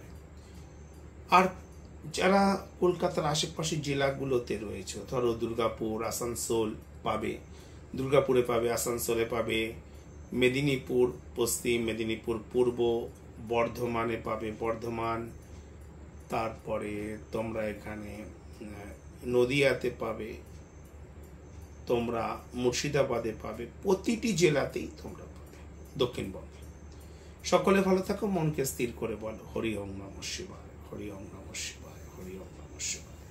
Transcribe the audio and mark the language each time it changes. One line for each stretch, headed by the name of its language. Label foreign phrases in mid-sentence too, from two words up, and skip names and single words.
Bangla: আর যারা কলকাতার আশেপাশে জেলাগুলোতে রয়েছে, ধরো দুর্গাপুর, আসানসোল পাবে, দুর্গাপুরে পাবে, আসানসোলে পাবে, মেদিনীপুর পশ্চিম, মেদিনীপুর পূর্ব, বর্ধমানে পাবে, বর্ধমান। তারপরে তোমরা এখানে নদিয়াতে পাবে, তোমরা মুর্শিদাবাদে পাবে, প্রতিটি জেলাতেই তোমরা পাবে দক্ষিণবঙ্গে। সকলে ভালো থাকো, মনকে স্থির করে বলো
Sanskrit: हरि ॐ नमः शिवाय, हरि ॐ नमः शिवाय, हरि ॐ नमः शिवाय।